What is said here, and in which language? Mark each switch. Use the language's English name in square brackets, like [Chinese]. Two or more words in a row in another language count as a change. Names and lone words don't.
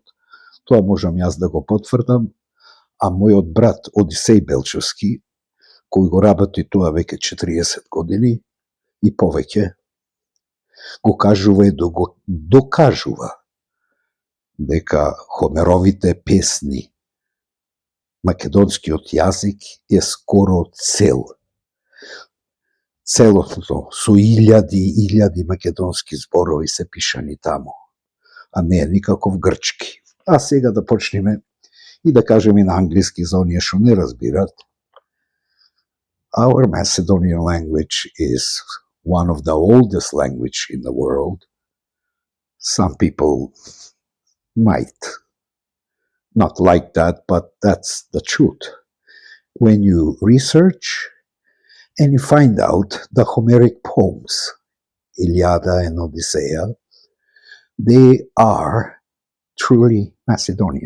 [Macedonian] Тоа можам јас да го потврдам, а мојот брат Одисеј Белчевски, кој го работи тоа веќе 40 години и повеќе, го кажува и го докажува дека Хомеровите песни, македонскиот јазик е скоро цел. Целосно, со илјади македонски зборови се пишани таму, а не е никаков грчки. А сега да почнеме и да кажеме на англиски за оние што не разбират. [English] Our Macedonian language is one of the oldest language in the world. Some people might not like that, but that's the truth. When you research and you find out the Homeric poems, Iliada and Odyssea, they are truly Macedonian.